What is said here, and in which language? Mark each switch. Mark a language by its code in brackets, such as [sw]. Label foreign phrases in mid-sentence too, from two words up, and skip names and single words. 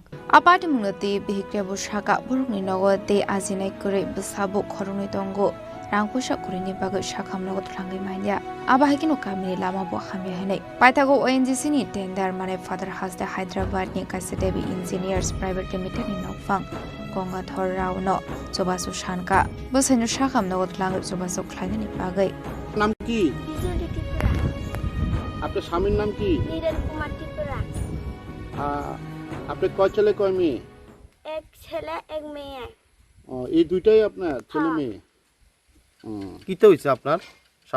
[trp] Apadi munati bihikre busaka burungni nogo te ajinai kure busabu khorungni dongo Rangpusha kurini bagai sakham nogo tlangai manya abahikino kamini lama bo khamya henai paithago ONGC ni tender mane Father Hasda Hyderabad ni Kasedevi Engineers Private Limited ni nokfang Kongathor Rao no Jobasu Shanka bosenu sakham nogo tlangai Jobasu khlaina ni bagai [bn] নাম কি আপনার স্বামীর নাম কি নীরেন কুমার ত্রিপুরা আপনার কয় ছেলে কয় মেয়ে এক ছেলে এক মেয়ে এই দুইটাই আপনার ছেলে মেয়ে কিতে হইছে আপনার স্বামী